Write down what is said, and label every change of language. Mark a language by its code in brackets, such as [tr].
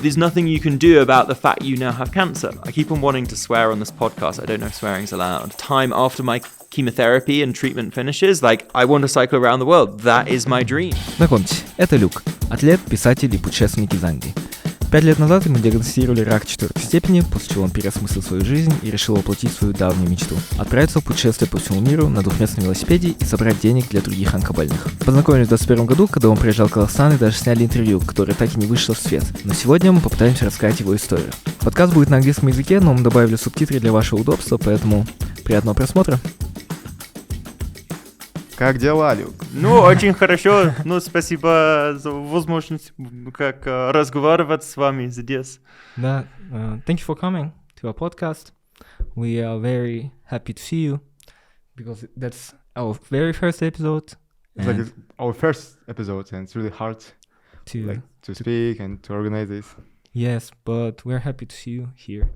[en] There's nothing you can do about the fact you now have cancer. I keep on wanting to swear on this podcast. I don't know if swearing's allowed. Time after my chemotherapy and treatment finishes, like, I want to cycle around the world. That is my dream. [ru] Знакомьтесь, это Люк, атлет, писатель и путешественник из Англии. 5 лет назад ему диагностировали рак 4-й степени, после чего он переосмыслил свою жизнь и решил воплотить свою давнюю мечту – отправиться в путешествие по всему миру на двухместном велосипеде и собрать денег для других онкобольных. Познакомились в 2021 году, когда он приезжал в Казахстан и даже сняли интервью, которое так и не вышло в свет. Но сегодня мы попытаемся рассказать его историю. Подкаст будет на английском языке, но мы добавили субтитры для вашего удобства, поэтому приятного просмотра! Как дела, Люк? Ну, очень хорошо. Ну, спасибо за возможность как разговаривать с вами здесь. Да, [en] thank you for coming to our podcast. We are very happy to see you because that's our very first episode. It's like it's our first episode, and it's really hard to speak and to organize this. Yes, but we're happy to see you here.